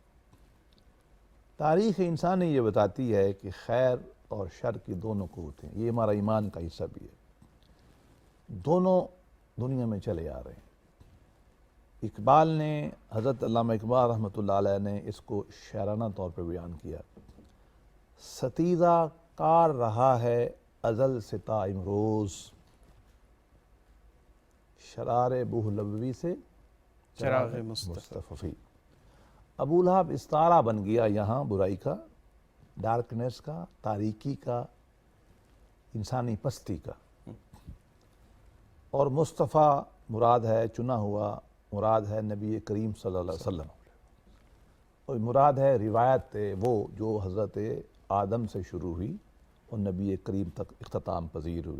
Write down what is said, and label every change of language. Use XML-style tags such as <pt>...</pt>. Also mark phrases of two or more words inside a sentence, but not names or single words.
<ur>تاریخ انسانی یہ بتاتی ہے کہ خیر اور شر کی دونوں قوتیں، یہ ہمارا ایمان کا حصہ بھی ہے، دونوں دنیا میں چلے آ رہے ہیں۔ اقبال نے، حضرت علامہ اقبال رحمۃ اللہ علیہ نے اس کو شاعرانہ طور پر بیان کیا، ستیزہ کار رہا ہے ازل سے تا امروز، شرار بوہلوی سے چراغ مصطفی۔ ابو لہب استارہ بن گیا یہاں برائی کا، ڈارکنیس کا، تاریکی کا، انسانی پستی کا، اور مصطفیٰ مراد ہے چنا ہوا، مراد ہے نبی کریم صلی اللہ علیہ وسلم، اور مراد ہے روایت وہ جو حضرت آدم سے شروع ہوئی اور نبی کریم تک اختتام پذیر ہوئی۔</ur>